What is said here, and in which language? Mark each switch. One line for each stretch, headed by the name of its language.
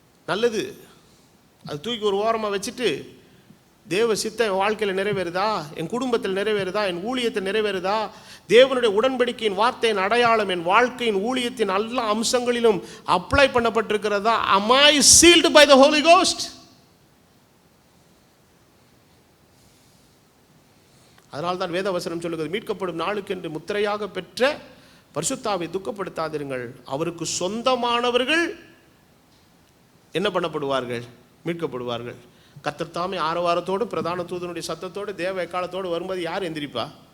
Tamil: நல்லது, அது தூக்கி ஒரு ஓரமாக வச்சுட்டு தேவ சித்தம் என் வாழ்க்கையில் நிறைவேறுதா, என் குடும்பத்தில் நிறைவேறுதா, என் ஊழியத்தில் நிறைவேறுதா, தேவனுடைய உடன்படிக்கையின் வார்த்தையின் அடையாளம் என் வாழ்க்கையின் ஊழியத்தின் எல்லா அம்சங்களிலும் apply பண்ணப்பட்டிருக்கிறதா?
English: am I sealed by the Holy Ghost?
Tamil: அதனால் தான் வேத வசனம் சொல்லுகிறது, மீட்கப்படும் நாளுக்கென்று முத்திரையாக பெற்ற பரிசுத்தாவை துக்கப்படுத்தாதிருங்கள், அவருக்கு சொந்தமானவர்கள் என்ன பண்ணப்படுவார்கள்? மீட்கப்படுவார்கள். கர்த்தர் தாமே ஆரவாரத்தோடு பிரதான தூதனுடைய சத்தத்தோடு தேவ எக்காலத்தோடு வரும்போது யார் எந்திரிப்பா?